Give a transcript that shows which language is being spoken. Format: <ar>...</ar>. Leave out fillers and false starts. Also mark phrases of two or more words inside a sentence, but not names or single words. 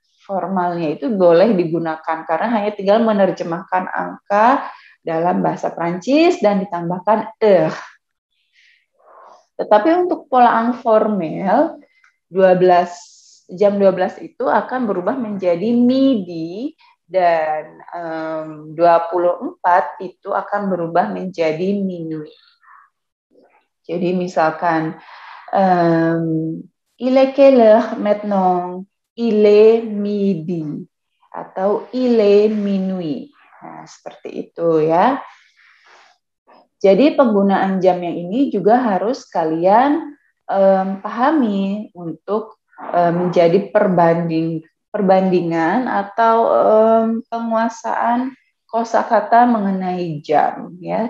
<id>Formalnya itu boleh digunakan karena hanya tinggal menerjemahkan angka dalam bahasa Prancis dan ditambahkan Tetapi untuk pola informal, jam 12 itu akan berubah menjadi midi dan 24 itu akan berubah menjadi minuit. Jadi misalkan</id> <fr>il est quelle heure maintenant? Il est midi atau il est minuit.</fr> <id>Nah, seperti itu ya. Jadi penggunaan jam yang ini juga harus kalian pahami untuk menjadi perbandingan atau penguasaan kosakata mengenai jam ya.</id>